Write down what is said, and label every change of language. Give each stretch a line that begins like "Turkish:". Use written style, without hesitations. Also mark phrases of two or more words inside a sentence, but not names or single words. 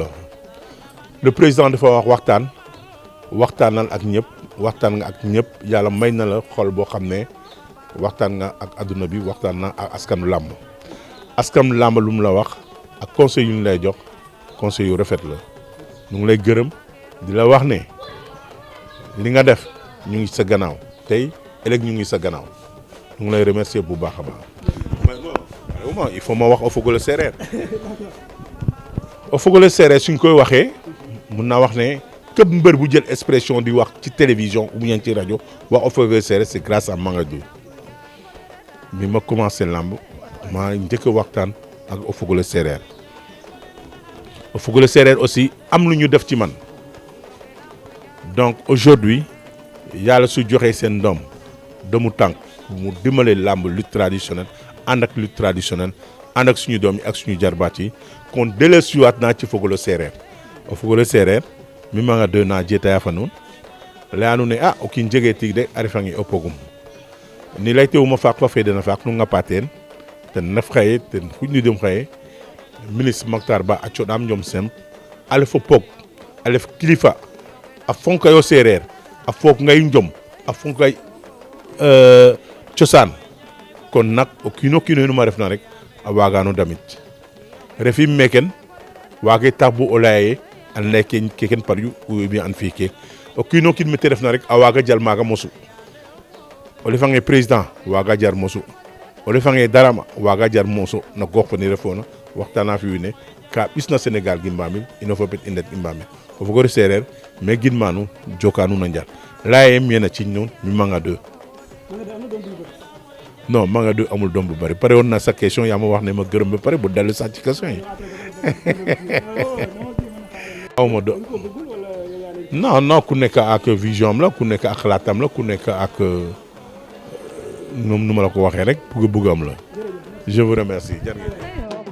French: le président
Wolof: dafa wax waxtaanal ak ñëpp waxtaan nga ak ñëpp yàlla may na la xol boo xam ne waxtaan nga ak adduna bi waxtaan na ak askanu làmb lu mu la wax ak conseil yu ñu lay jox conseil yu rafet la ñu ngi lay gërëm di la wax ne li nga def ñu ngi sa gannaaw tey ëllëg ñu ngi sa gannaaw ñu ngi lay remercier bu baax a baax.
French: il faut
Wolof: ma wax o fogole séeréer o fogole séeréer suñ koy waxee mun naa wax ne képp mbër bu jël expression di wax ci télévision
French: ou bien
Wolof: ci rajo wax o fogole séeréer
French: c'est grâce à
Wolof: Mamadou bi ma commencé lamb maa njëkk a waxtaan ak o fogole séeréer aussi am lu ñu def ci man
French: donc aujourd'hui
Wolof: yàlla su joxee seen doom doomu tànk mu dimbale lamb
French: lutte traditionnelle
Wolof: ànd ak
French: lutte traditionnelle
Wolof: ànd ak suñu doom yi ak suñu jarbaat yi kon dellusiwaat naa ci fogole séeréer o fogole séeréer mi ma nga de na jetaya
Serer: fa nuun layanu ne o kiin jege tig de a refange o pogum ni laytewuma faak fa feedana faak nu ngapa teen ten ref xaye ten xuƴnidum xaye ministre Mactar Ba a coɗaam njom sem a lef o pog a lef kilifa a fonkayo séeréer a foog ngay njom a fonkay cosaan kon nag o kiino kiino numa refna rek a waagano damit refim meken wage tax bo o laye an lay keken paryu
French: ou bien
Serer: an fi ke o kiino kiin mete refna rek a waga jal maaga mosu o lefange président waga jar mosu o lefange darama waga jar mosu na gox ni refona waxtana fi wine ka ɓisna Sénégal ginmamil ino fopet i ndet ginmamil o fogole sereer mais ginmanu jokanu na njar laye miyena ciñ nuun mi Manga 2
Wolof: non Manga 2 amul doom bu bari pare woon na sa question yaa ma wax ne ma gërëm ba pare bu dellu sax ci question yi awma do non non ku nekk ak vision am la ku nekk ak xalaatam la ku nekk ak nu ma la ko waxee rek bugg am la
French: je vous remercie.